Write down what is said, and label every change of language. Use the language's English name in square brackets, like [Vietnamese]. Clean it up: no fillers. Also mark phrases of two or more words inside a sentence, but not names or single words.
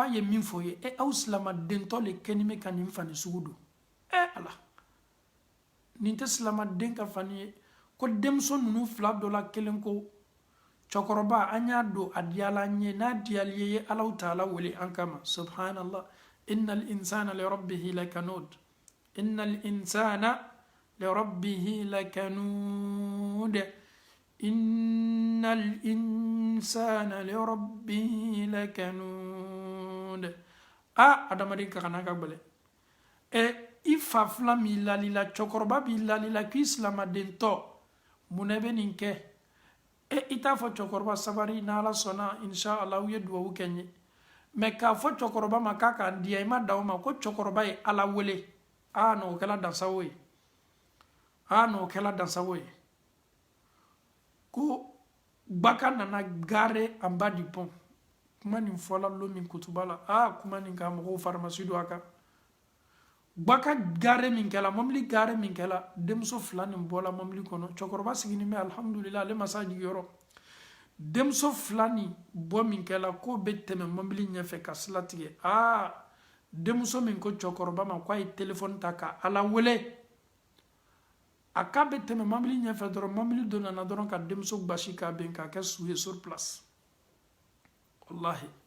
[Bambara] a ye min fɔ ye aw silamadentɔ le kɛni bɛ ka nin fani sugu don ala nin tɛ silamaden ka fani ye ko denmuso ninnu fila dɔ la kelen ko cɛkɔrɔba an y'a don a diyala an ye n'a diyali ye alaw taala wele an kama [Arabic] سبحان الله إن الإنسان لربه لكنود إن الإنسان لربه لكنود إن الإنسان لربه [Bambara] لكنود adamaden ka kana ka gbɛlɛ i fa fila min lalila cɛkɔrɔba b'i lalila k'i silamaden tɔ munna bɛ nin kɛ i t'a fɔ cɛkɔrɔba sabari n'ala sɔnna inshallah u ye duwawu kɛ n ye mɛ k'a fɔ cɛkɔrɔba ma k'a k'an diya i ma da o ma ko cɛkɔrɔba ye ala wele n'o kɛla dansago ye n'o kɛla dansago ye ko gbaka nana [French] gare en bas du pont [Bambara] kuma nin fɔla lo min kutuba la kuma nin ka mɔgɔw faramasi don a kan gbaka gare min kɛla mobili gare min kɛla denmuso fila nin bɔla mobili kɔnɔ cɛkɔrɔba siginin bɛ alhamdulillah ale masa jigiyɔrɔ denmuso fila nin bɔ min kɛla k'o bɛ tɛmɛ mobili ɲɛfɛ ka sira tigɛ denmuso min ko cɛkɔrɔba ma k'a ye telefɔni ta ka ala wele a k'a bɛ tɛmɛ mobili ɲɛfɛ dɔrɔn mobili dɔ nana dɔrɔn ka denmuso gbasi k'a ben k'a kɛ su ye [French] sur place [Bambara] wallahi